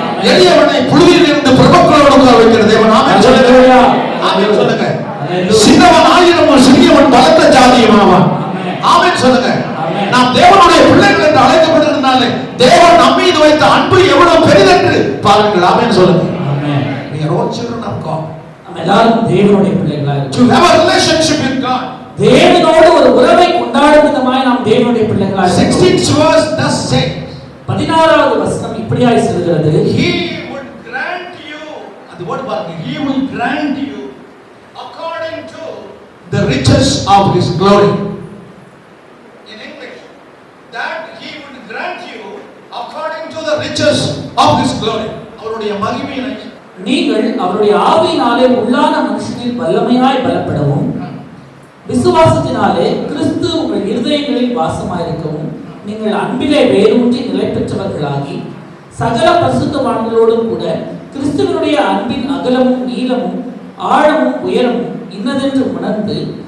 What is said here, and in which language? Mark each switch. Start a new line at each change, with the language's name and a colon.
Tamil: எளியவனை புழுதியில் இருந்து பிரபுக்களோடு வைக்கிற தேவன். ஆமென் சொல்லுங்க. ஆமென் சொல்லுங்க. சின்னவன் 1000 சிறியவன் பலத்த ஜாதியும் ஆவான். ஆமென் சொல்லுங்க. நாம் தேவனுடைய பிள்ளைகள் என்று அழைக்கப்படுகிறதுனால தேவன் நம் மீது வைத்த அன்பு எவ்வளவு பெரிதென்று பாருங்கள். ஆமென் சொல்லுங்க.
English: We are all children of God.
Tamil: நாம் எல்லாரும் தேவனுடைய பிள்ளைகளா
English: To have a relationship with God.
Tamil: தேவனோடு ஒரு உறவை கொண்டாடும் விதமாய் நாம் தேவனுடைய பிள்ளைகளா.
English: 16th verse thus say.
Tamil: 16வது வசனம் இப்படியாய் சொல்கிறது,
English: He would grant you,
Tamil: அது word பாருங்க,
English: He will grant you according to the riches of His glory. In English, that He would grant you according to the riches of His glory.
Tamil: அவருடைய மகிமையின் நீங்கள் அவருடைய ஆவியினாலே உள்ளான மனுஷனில் வல்லமையாய் பலப்படவும், விசுவாசத்தினாலே கிறிஸ்து உங்கள் இருதயங்களில் வாசமாயிருக்கவும், நீங்கள் அன்பிலே வேரூன்றி நிலை பெற்றவர்களாகி சகல பரிசுத்தவான்களோடும் கூட கிறிஸ்துவனுடைய அன்பின் அகலமும் நீளமும் ஆழமும் உயரமும் இன்னதென்று உணர்ந்து